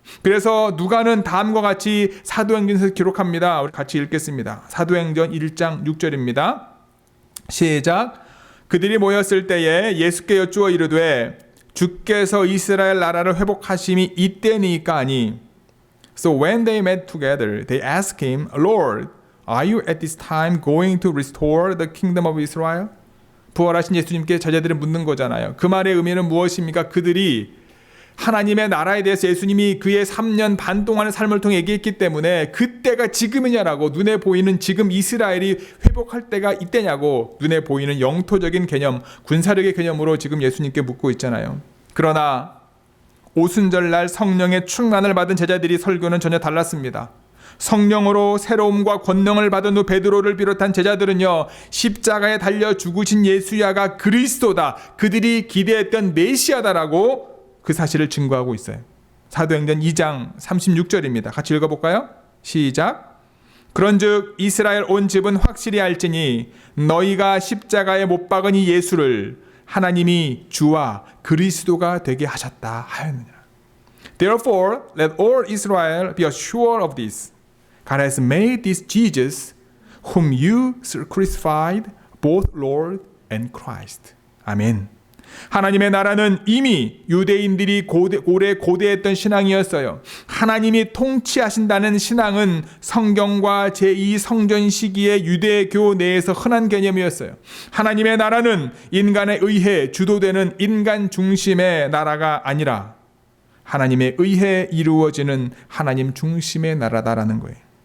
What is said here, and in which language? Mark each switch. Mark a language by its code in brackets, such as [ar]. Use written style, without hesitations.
[ko] 그래서 누가는 다음과 같이 사도행전에서 기록합니다. 우리 같이 읽겠습니다. 사도행전 1장 6절입니다. 시작. 그들이 모였을 때에 예수께 여쭈어 이르되 주께서 이스라엘 나라를 회복하심이 이때니까 하니. [en] So when they met together, they asked him, Lord, are you at this time going to restore the kingdom of Israel? [ko] 부활하신 예수님께 제자들이 묻는 거잖아요. 그 말의 의미는 무엇입니까? 그들이 하나님의 나라에 대해서 예수님이 그의 3년 반 동안의 삶을 통해 얘기했기 때문에 그때가 지금이냐라고, 눈에 보이는 지금 이스라엘이 회복할 때가 이때냐고, 눈에 보이는 영토적인 개념, 군사력의 개념으로 지금 예수님께 묻고 있잖아요. 그러나 오순절날 성령의 충만을 받은 제자들이 설교는 전혀 달랐습니다. 성령으로 새로움과 권능을 받은 후 베드로를 비롯한 제자들은요, 십자가에 달려 죽으신 예수야가 그리스도다, 그들이 기대했던 메시아다라고 그 사실을 증거하고 있어요. 사도행전 2장 36절입니다. 같이 읽어볼까요? 시작. 그런즉 이스라엘 온 집은 확실히 알지니 너희가 십자가에 못 박은 이 예수를 하나님이 주와 그리스도가 되게 하셨다 하였느니라. [en] Therefore, let all Israel be assured of this. God has made this Jesus, whom you crucified, both Lord and Christ. [ko] 아멘. 하나님의 나라는 이미 유대인들이 오래 고대했던 신앙이었어요. 하나님이 통치하신다는 신앙은 성경과 제2성전 시기의 유대교 내에서 흔한 개념이었어요. 하나님의 나라는 인간에 의해 주도되는 인간 중심의 나라가 아니라 하나님에 의해 이루어지는 하나님 중심의 나라다라는 거예요.